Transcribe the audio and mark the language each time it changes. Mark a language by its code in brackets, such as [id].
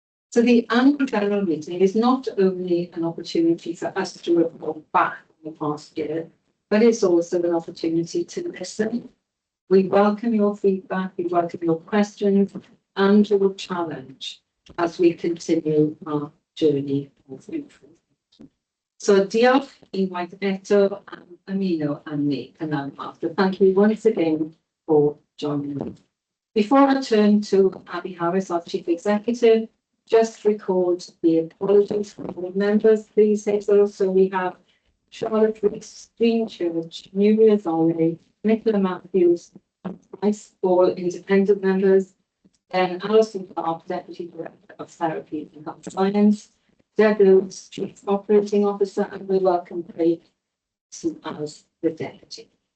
[en] So the annual general meeting is not only an opportunity for us to report back on the past year, but it's also an opportunity to listen. We welcome your feedback, we welcome your questions and your challenge as we continue our journey of improvement. So [cy] diolch unwaith eto am ymuno â ni yn aml. [en] So thank you once again for joining me. Before I turn to Abby Harris, our Chief Executive, just record the apologies from board members, please, Hazel. So we have Charlotte Rees, Jean Church, Nuria Zolney, Nicola Matthews, Bryce, all independent members, then Alison Clark, Deputy Director of Therapy and Health Science, Deb Lewis, Chief Operating Officer, and we welcome Craig as the Deputy.